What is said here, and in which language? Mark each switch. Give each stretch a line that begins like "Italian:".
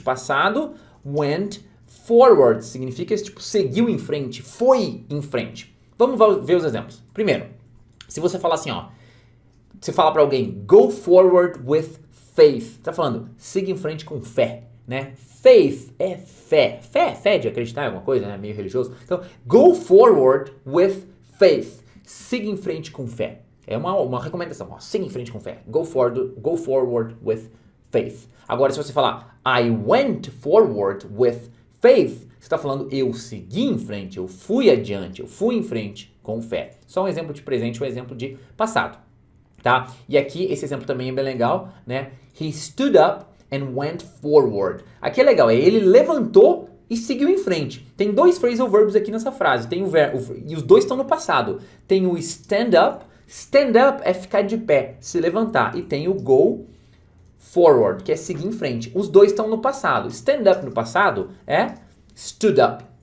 Portuguese: Passado,
English: went forward
Portuguese: significa tipo seguiu em frente, foi em frente. Vamos ver os exemplos. Primeiro, se você falar assim, ó, você fala para alguém
English: go forward with faith,
Portuguese: tá falando siga em frente com fé, né? Faith é fé. Fé de acreditar em alguma coisa, né? Meio religioso. Então,
English: go forward with faith.
Portuguese: Siga em frente com fé. É uma recomendação, ó, siga em frente com fé.
English: Go forward with faith.
Portuguese: Agora, se você falar
English: I went forward with faith,
Portuguese: você está falando eu segui em frente, eu fui adiante, eu fui em frente com fé. Só um exemplo de presente, um exemplo de passado, tá? E aqui, esse exemplo também é bem legal, né?
English: He stood up and went forward.
Portuguese: Aqui é legal, ele levantou e seguiu em frente. Tem dois phrasal verbs aqui nessa frase, tem e os dois estão no passado. Tem o
English: stand up
Portuguese: é ficar de pé, se levantar. E tem o
English: go forward,
Portuguese: que é seguir em frente. Os dois estão no passado.
English: Stand up
Portuguese: no passado é
English: stood up.